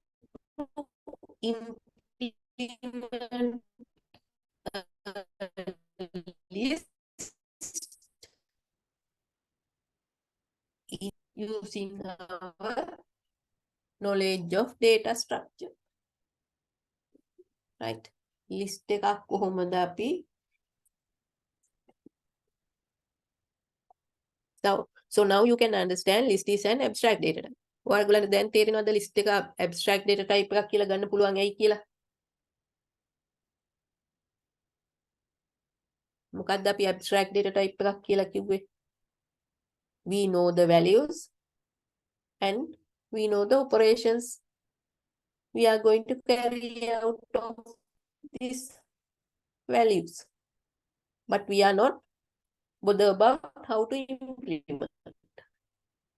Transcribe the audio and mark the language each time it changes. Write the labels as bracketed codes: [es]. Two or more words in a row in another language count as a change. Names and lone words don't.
[en] implement a list using our knowledge of data structure. Right? List [si] එකක් කොහොමද අපි [en] So now you can understand list is an abstract data type. [si] ඔයාලට දැන් තේරෙනවද list එක [en] abstract data type [si] එකක් කියලා ගන්න පුළුවන් ඇයි කියලා? මොකක්ද අපි [en] abstract data type [si] එකක් කියලා කිව්වේ? [en] We know the values and we know the operations we are going to carry out of these values. But we are not bothered about how to implement.